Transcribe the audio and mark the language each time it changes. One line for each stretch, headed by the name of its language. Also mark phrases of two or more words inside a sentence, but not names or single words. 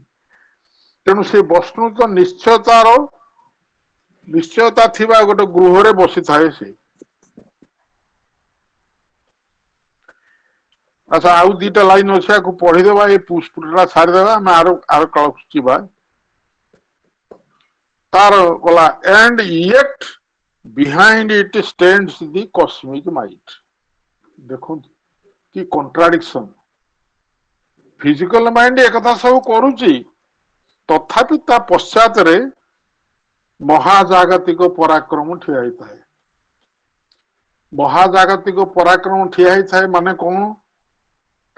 Odia: ତେଣୁ ସେ ବସ୍ତୁତ ନିଶ୍ଚୟତା ଥିବା ଗୋଟେ ଗୃହରେ ବସିଥାଏ ସେ। ଆଚ୍ଛା, ଆଉ ଦିଟା ଲାଇନ ଅଛି, ଆକୁ ପଢିଦେବା, ଏଇ ପୁଷ୍ପଟା ଛାଡିଦେବା, ଆମେ ଆର କାଳକୁ ଯିବା। ତାର ଗଲା,
English: and yet behind it stands the cosmic might।
Odia: ଦେଖନ୍ତୁ କି କଣ୍ଟ୍ରାଡିକ୍ସନ।
English: physical mind
Odia: ଏକଥା ସବୁ କରୁଛି, ତଥାପି ତା ପଶ୍ଚାତରେ ମହାଜାଗତିକ ପରାକ୍ରମ ଠିଆ ହେଇଥାଏ। ମହାଜାଗତିକ ପରାକ୍ରମ ଠିଆ ହେଇଥାଏ ମାନେ କଣ?